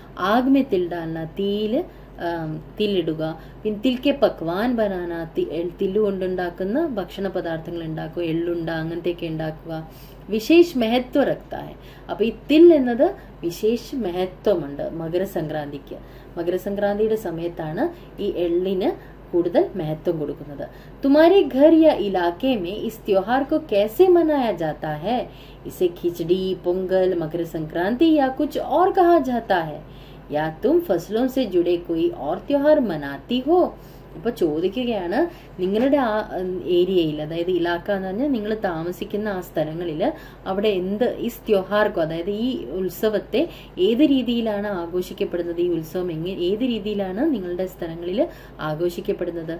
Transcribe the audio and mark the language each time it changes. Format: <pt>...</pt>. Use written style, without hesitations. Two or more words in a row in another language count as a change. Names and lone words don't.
<hi>आग में तिल डालना,</hi> <ml>തീയില് തില്ലിടുക, പിന്നെ</ml> <hi>तिल के पकवान बनाना,</hi> <ml>തില്ലു കൊണ്ടുണ്ടാക്കുന്ന ഭക്ഷണ പദാർത്ഥങ്ങൾ ഉണ്ടാക്കുക, എള്ളുണ്ട അങ്ങനത്തെയൊക്കെ ഉണ്ടാക്കുക.</ml> <hi>विशेष महत्व रखता है.</hi> <ml>അപ്പൊ ഈ തിൽ എന്നത് വിശേഷ മഹത്വമുണ്ട് മകരസംക്രാന്തിക്ക്. മകരസംക്രാന്തിയുടെ സമയത്താണ് ഈ എള്ളിന് കൂടുതൽ महत्व കൊടുക്കുന്നത്.</ml> <hi>तुम्हारे घर या इलाके में इस त्योहार को कैसे मनाया जाता है? इसे खिचड़ी, पोंगल, मकर संक्रांति या कुछ और कहा जाता है? या तुम फसलों से जुड़े कोई और त्योहार मनाती हो?</hi> <ml>അപ്പൊ ചോദിക്കുകയാണ്, നിങ്ങളുടെ ആ ഏരിയയിൽ, അതായത് ഇലാക്ക എന്ന് പറഞ്ഞാൽ നിങ്ങൾ താമസിക്കുന്ന ആ സ്ഥലങ്ങളിൽ അവിടെ എന്ത് ഈ ത്യോഹാർക്കോ, അതായത് ഈ ഉത്സവത്തെ ഏത് രീതിയിലാണ് ആഘോഷിക്കപ്പെടുന്നത്, ഈ ഉത്സവം ഏത് രീതിയിലാണ് നിങ്ങളുടെ സ്ഥലങ്ങളിൽ ആഘോഷിക്കപ്പെടുന്നത്?</ml>